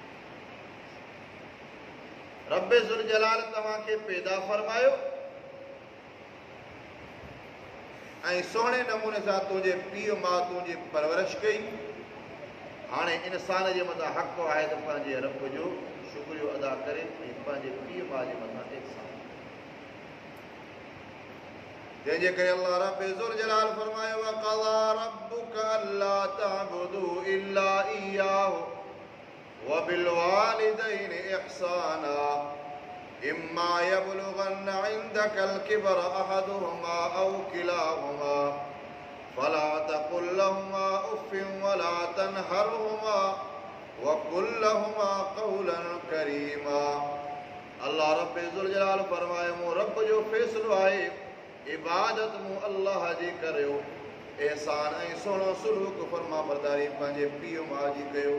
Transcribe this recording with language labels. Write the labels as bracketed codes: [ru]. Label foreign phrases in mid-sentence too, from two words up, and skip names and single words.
[sd] रब्बे [ar] ذو الجلال [sd] तव्हांखे पैदा फरमायो ऐं सुहिणे नमूने सां तुंहिंजे पीउ माउ तुंहिंजी परवरिश कई। हाणे इंसान जे मथां हक़ आहे त पंहिंजे रब जो शुक्रियो अदा करे ऐं पंहिंजे पीउ माउ जे मथां एहसान। जंहिंजे करे अल्लाह रब्बे [ar] ذو الجلال [sd] फरमायो, [ar] وقضى ربك ألا تعبدوا إلا إياه وبالوالدين إحسانا إما يبلغن عندك الكبر أحدهما أو كلاهما فلا تقل لهما أف ولا تنهرهما وقل لهما قولا كريما. [sd] अल्लाह रब्बे [ar] ذو الجلال [sd] फरमाए, मूं रब जो फ़ैसिलो आहे, इबादत मूं अल्लाह जी करियो, एहसान ऐं सुहिणो सलूक फरमा बरदारी पंहिंजे पीउ माउ जी कयो।